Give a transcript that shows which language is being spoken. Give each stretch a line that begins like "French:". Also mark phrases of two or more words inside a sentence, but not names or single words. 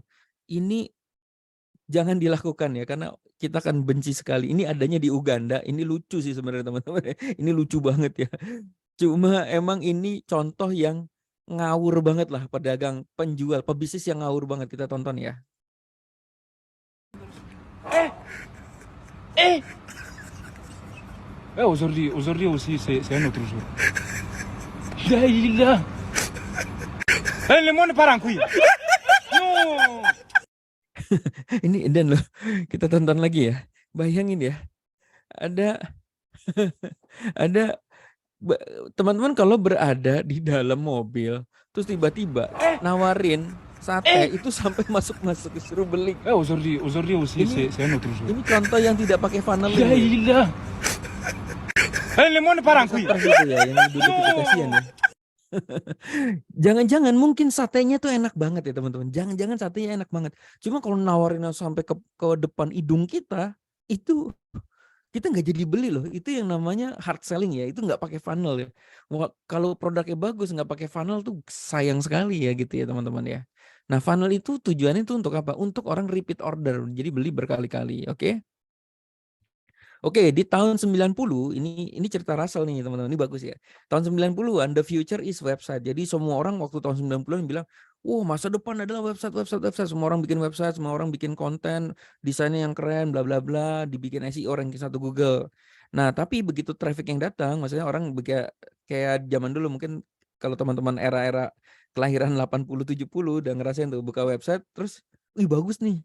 Indonesian: Ini jangan dilakukan ya, karena kita akan benci sekali. Ini adanya di Uganda, ini lucu sih sebenarnya teman-teman ya. Ini lucu banget ya. Cuma emang ini contoh yang ngawur banget lah, pedagang, penjual, pebisnis yang ngawur banget. Kita tonton ya.
French: Aujourd'hui aussi, c'est un autre jour.
Arabic: La ilaha.
French: Le monde part en couille. Non.
Indonesian: Ini dan loh, kita tonton lagi ya. Bayangin ya, ada ada teman-teman kalau berada di dalam mobil, terus tiba-tiba nawarin sate itu sampai masuk-masuk disuruh beli.
French: Aujourd'hui aussi, c'est un autre jour.
Indonesian: Ini contoh yang tidak pakai funnel
Arabic: La
Indonesian: ini.
Arabic: ilaha.
French: Le monde part en couille.
Indonesian: Gitu ya, yang duduk itu kasihan ya. Jangan-jangan mungkin satenya tuh enak banget ya teman-teman. Jangan-jangan satenya enak banget. Cuma kalau nawarin sampai ke depan hidung kita, itu kita nggak jadi beli loh. Itu yang namanya
English: hard selling
Indonesian: ya. Itu nggak pakai funnel ya. Kalau produknya bagus nggak pakai funnel tuh sayang sekali ya gitu ya teman-teman ya. Nah funnel itu tujuannya itu untuk apa? Untuk orang
English: repeat order.
Indonesian: Jadi beli berkali-kali. Oke? Oke, di tahun 90 ini cerita Russell nih teman-teman, ini bagus ya. Tahun 90-an
English: the future is website.
Indonesian: Jadi semua orang waktu tahun 90-an bilang, "Wah, masa depan adalah website. Semua orang bikin website, semua orang bikin konten, desainnya yang keren, bla bla bla, dibikin SEO ranking 1 Google." Nah, tapi begitu traffic yang datang, maksudnya orang kayak zaman dulu mungkin kalau teman-teman era-era kelahiran 80 70 udah ngerasain tuh buka website terus, "Wih, bagus nih."